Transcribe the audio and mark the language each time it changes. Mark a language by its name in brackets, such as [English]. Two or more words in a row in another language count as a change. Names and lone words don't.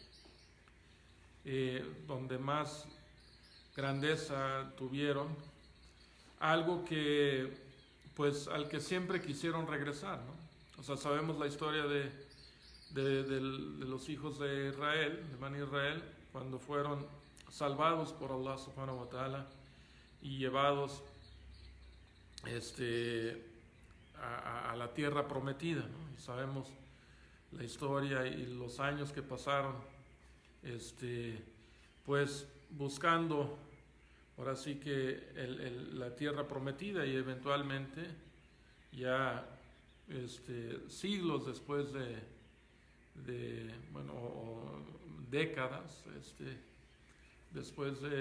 [Spanish] donde más grandeza tuvieron, algo que, pues, al que siempre quisieron regresar, ¿no? O sea, sabemos la historia de de los hijos de Israel, de Bani Israel, cuando fueron salvados por Allah subhanahu wa ta'ala y llevados a la tierra prometida, ¿no? Y sabemos la historia y los años que pasaron, pues buscando ahora sí que la tierra prometida, y eventualmente ya siglos después bueno, o décadas después